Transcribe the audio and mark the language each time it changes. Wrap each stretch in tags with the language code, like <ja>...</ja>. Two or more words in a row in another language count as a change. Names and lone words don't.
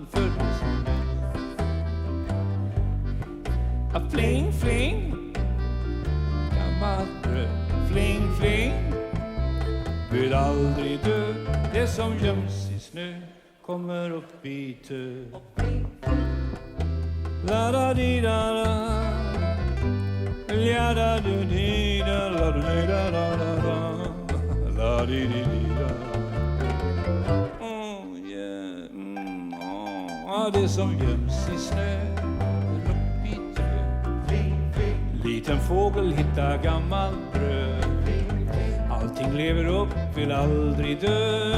<sv>För fling, fling, gammalt bröd. Fling, fling, vill aldrig dö. Det som göms i snö kommer upp i tö. La da di da da, la da du di da, la du di da da da da, la di di di da.</sv> <en>Oh yeah,</en> <sv>det som göms i snö upp i tö. Liten fågel hittar gammalt bröd. Allting lever upp, vill aldrig dö.</sv>